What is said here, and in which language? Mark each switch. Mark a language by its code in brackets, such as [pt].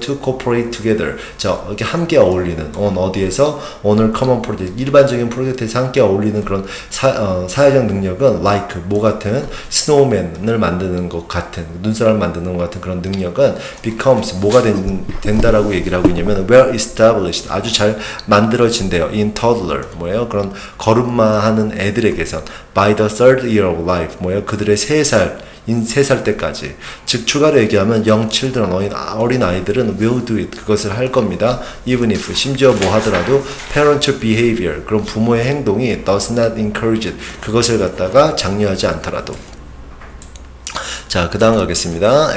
[en] to cooperate together, [ko] 자, 이렇게 함께 어울리는, 어디에서 오늘 [en] common project, [ko] 일반적인 프로젝트에서 함께 어울리는 그런 사회적 능력은 like 뭐 같은 snowman을 만드는 것 같은, 눈사람을 만드는 것 같은 그런 능력은 becomes 뭐가 된다라고 얘기를 하고 있냐면 [en] well established, [ko] 아주 잘 만들어진대요. [en] in toddler, [ko] 그런 걸음마 하는 애들에게선 [en] by the third year of life, [ko] 그들의 3살 때까지. 즉 추가로 얘기하면 [en] young children, [ko] 어린 아이들은 [en] will do it, [ko] 그것을 할 겁니다. even if, 심지어 뭐 하더라도 [en] parental behavior, [ko] 그런 부모의 행동이 [en] does not encourage it, [ko] 그것을 갖다가 장려하지 않더라도. 자, 그 다음 가겠습니다.